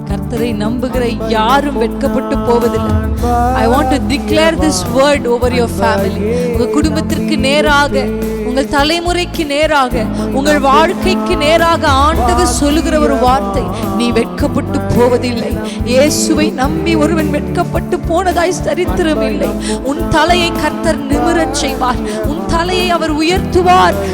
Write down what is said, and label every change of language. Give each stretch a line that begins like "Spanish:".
Tamil: கர்த்தரை நம்புகிற யாரும் வெட்கப்பட்டு போவதில்லை.
English: I want to declare this word over your family.
Tamil: உங்க குடும்பத்திற்கு நேராக, உங்கள் தலைமுறைக்கு நேராக, உங்கள் வாழ்க்கைக்கு நேராக ஆண்டவர் சொல்லுகிற ஒரு வார்த்தை, நீ வெட்கப்பட்டு போவதில்லை. இயேசுவை நம்பி ஒருவன் வெட்கப்பட்டு போனதாய் சரித்திரம் இல்லை. உன் தலையை கர்த்தர் நிமிரச் செய்வார். உன் தலையை அவர் உயர்த்துவார்.